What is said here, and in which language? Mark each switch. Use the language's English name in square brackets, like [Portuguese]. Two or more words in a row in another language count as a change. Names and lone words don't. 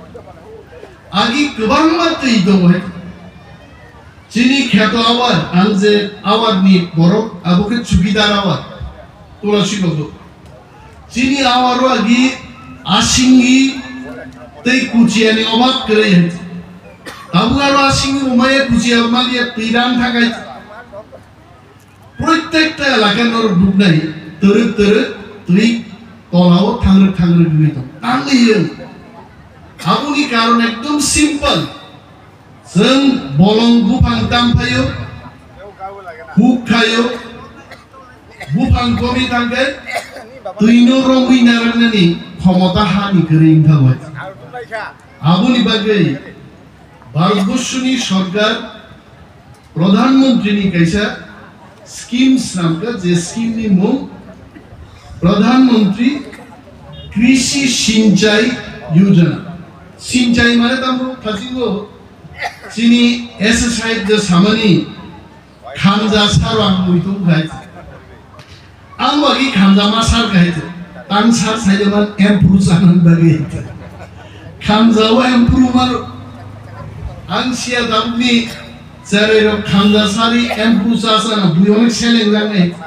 [Bodo] आगि गोबां मा तै दङ जिनि ख्यात आवार आं जे आवारनि बर' आबुके सुबिदार आवार तुलसी बाबु जिनि आवारो आगि आसिंगि तै कुचियानि अभाब करे आबुगारो आसिंगि उमाया कुचिया मालिया तैरान थाखाय प्रत्येकटा एलाकानर दुबनाय तोर तै तलाव थांग्रो गई तांगैयो आबुनि कारण एकदम सिम्पल जों बलं बुफां दामफायो हुक खायो बुफां कमी थांगे तैनो रंगिना रंगनि क्षमता हानि गोरिं थाबाय आबुनि बागै भारतबर्षनि सरकार प्रधानमंत्रीनि कैसा स्कीम्स नामका जे स्कीमनि मुं प्रधानमंत्री कृषि सिंचाई योजना सिंचाई माने तामो थाजिगो जिनि एसएसआई जे सामानि खानजा सारवां मुइतुं गाय आंबागि खानजा मा सार गाय तां सार साइदमान एम्प्रुव जानान बागै खानजाव एम्प्रुव मार आं सिया दाबनि जेरै खानजा सारि एम्प्रुव जासाना बुयने सेलें जानाय